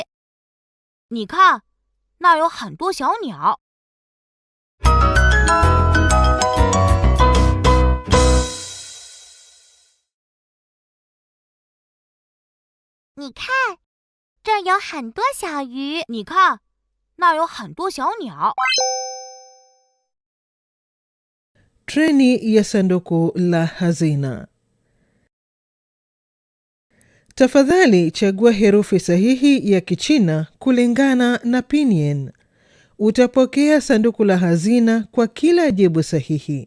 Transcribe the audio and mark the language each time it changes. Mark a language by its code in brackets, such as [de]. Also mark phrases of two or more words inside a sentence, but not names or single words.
[zh] 你看，那儿有很多小鸟。你看，这儿有很多小鱼。你看，那儿有很多小鸟。 [sw] Treni ya sanduku la hazina. Tafadhali chagua herufi sahihi ya Kichina kulingana na pinyin. Utapokea sanduku la hazina kwa kila jibu sahihi.